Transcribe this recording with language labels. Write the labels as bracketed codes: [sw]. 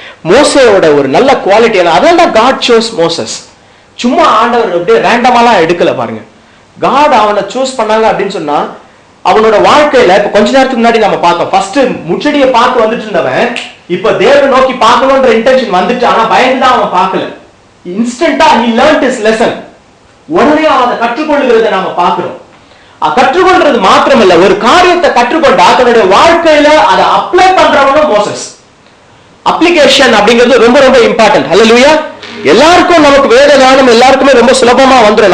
[ta] மோசேயோட ஒரு நல்ல குவாலிட்டி என்ன, அதான் [en] God chose Moses. [ta] சும்மா ஆண்டவர் அப்படியே ரேண்டமாலாம் எடுக்கல பாருங்க. காட் அவனை சூஸ் பண்ணாங்க அப்படின்னு சொன்னா அவனோட வாழ்க்கையில இப்ப கொஞ்ச நேரத்துக்கு முன்னாடி நம்ம பார்த்தோம், ஃபர்ஸ்ட் முச்சடியை பார்த்து வந்துட்டு இருந்தவன் இப்ப தேவனை நோக்கி பார்க்கணும்ன்ற இன்டென்ஷன் வந்துட்டு, ஆனா பயந்துதான் அவன் பார்க்கல. [en] இன்ஸ்டன்டா he learned his lesson. [ta] உடனே அவன் அதை கற்றுக்கொள்ளுகிறத நாம பார்க்கிறோம். கற்றுக்கொள்றது மாத்திரமல்ல, ஒரு காரியத்தை கற்றுக்கொண்டா தன்னுடைய வாழ்க்கையில அதை அப்ளை பண்றவனும் மோசஸ். அப்ளிகேஷன் அப்படிங்கிறது ரொம்ப ரொம்ப இம்பார்ட்டன்ட். அல்லேலூயா. எல்லாருக்கும் நமக்கு வேத ஞானம் எல்லாருக்குமே ரொம்ப சுலபமா வந்துடும்.